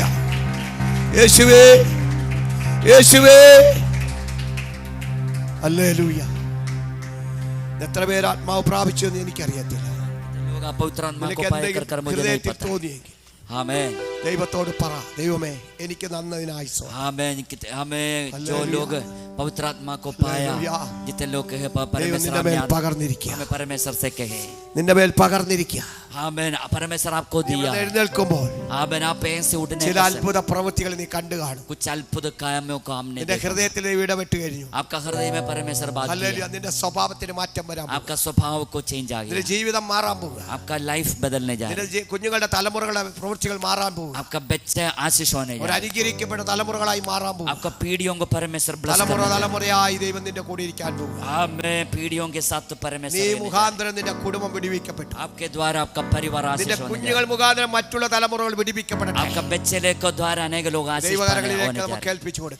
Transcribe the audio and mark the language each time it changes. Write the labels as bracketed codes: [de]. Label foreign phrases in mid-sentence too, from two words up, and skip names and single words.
[ml] യേശുവേ, യേശുവേ. ഹല്ലേലൂയ. എത്ര പേര് ആത്മാവ് പ്രാപിച്ചു എന്ന് എനിക്കറിയത്തില്ല. ഹൃദയത്തിൽ തോന്നിയെങ്കിൽ ദൈവത്തോട് പറ, ദൈവമേ എനിക്ക് നന്നതിനായി [hi] जो लोग पवित्र आत्मा को पाया, जितने लोग कहे परमेश्वर से कहे [ml] നിന്റെ മേൽ പകർന്നിരിക്കുക. [hi] आमेन. परमेश्वर आपको दिया. [ml] എഴുന്നേൽക്കുമ്പോൾ [hi] आमेन. आप ऐसे उठने [ml] ചില അത്ഭുത പ്രവൃത്തികൾ നീ കണ്ടു കാണും. [hi] कुछ अद्भुत कामों को हमने [ml] നിന്റെ ഹൃദയത്തിൽ ഇടപെട്ട് കഴിഞ്ഞു. [hi] आपका हृदय में परमेश्वर बात [ml] ഹല്ലേലൂയ. നിന്റെ സ്വഭാവത്തിന് മാറ്റം വരാൻ പോകും. [hi] आपका स्वभाव को चेंज आ [ml] നിന്റെ [hi] गया. [ml] ജീവിതം മാറാൻ പോകുക. [hi] आपका लाइफ बदलने जा रहा है. [ml] നിന്റെ കുഞ്ഞുങ്ങളുടെ തലമുറകളുടെ പ്രവൃത്തികൾ മാറാൻ പോകുക. [hi] आपका बच्चे आशीष होने जा [ml] ഒരു [hi] रहा है. [ml] അനുഗ്രഹിക്കപ്പെട്ട തലമുറകളായി മാറാൻ പോകുക. [hi] आपका पीढ़ियों को परमेश्वर ब्लेस [ml] തലമുറ [hi] करने जा रहा [ml] തലമുറയായി ദൈവം നിന്റെ കൂടെ ഇരിക്കാൻ പോകുക. [hi] है. आमेन. पीढ़ियों के साथ तो [ml] നീ [hi] परमेश्वर रहने जा रहा [ml] മുഖാന്തരം നിന്റെ കുടുംബം വിടുവിക്കപ്പെട്ടു. [hi] है. आपके द्वारा आपका परिवार [ml] നിന്റെ [hi] आशीष होने जा [ml] കുഞ്ഞുങ്ങൾ [hi] रहा है. [ml] മുഖാന്തരം മറ്റുള്ള തലമുറകൾ വിടുവിക്കപ്പെടട്ടെ. [hi] आपका बच्चे के द्वारा अनेक लोग आशीष पाने [ml] ദൈവകരങ്ങളിലേക്ക് [hi] होने जा [ml] നമുക്ക് [hi] रहे हैं. [ml] ഏൽപ്പിച്ചു കൊടുക്കാം.